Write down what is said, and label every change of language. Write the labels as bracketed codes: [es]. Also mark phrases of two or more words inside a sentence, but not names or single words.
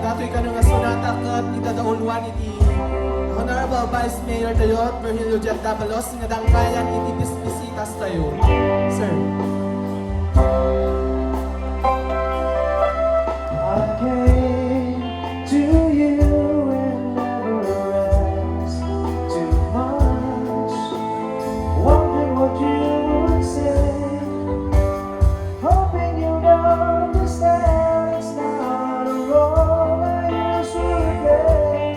[ilo] kanang nga sunata kat itadaunwan iti Honorable Vice Mayor tayo, Virgilio Jet Davalos, nga dangkayan iti bisbisitas tayo. Sir. [en] I came to you and never asked too much, wondering what you would say, hoping you'd understand it's not a role I usually play.